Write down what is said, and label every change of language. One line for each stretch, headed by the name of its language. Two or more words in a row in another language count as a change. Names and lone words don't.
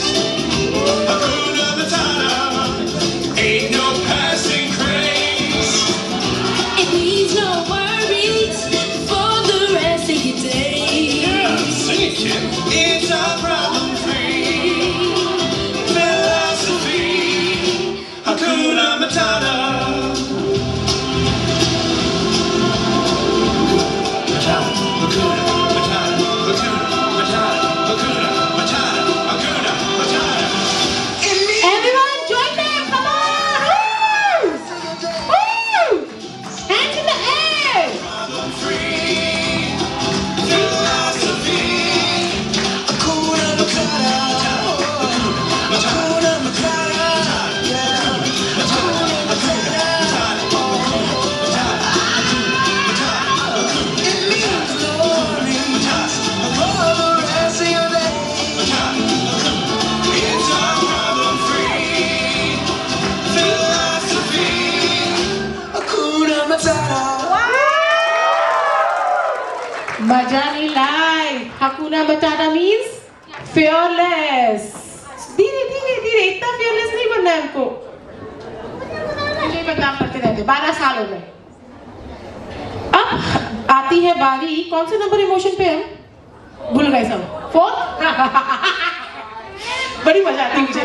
English: Hakuna Matata. Ain't no passing craze. It means no worries for the rest of your days. Yeah, sing it, kid. It's a problem-free philosophy. Hakuna Matata. Matata, Hakuna, Matata, Hakuna, Matata, Hakuna, Matata, Hakuna, Matata. Everyone join them, come on! Woo! Hands in the air! Problem-free philosophy. Hakuna Matata. Hakuna Matata. It's a problem-free philosophy. Hakuna Matata.
Hindi: मजा नहीं लाई।
English: Hakuna Matata means fearless.
Hindi: धीरे धीरे धीरे, इतना fearless नहीं बनना है हमको। मुझे बदनाम करते रहते 12 साल हो गए। अब आती है बारी, कौन से नंबर इमोशन पे हम भूल गए सब? 4th? बड़ी मजा आती है मुझे।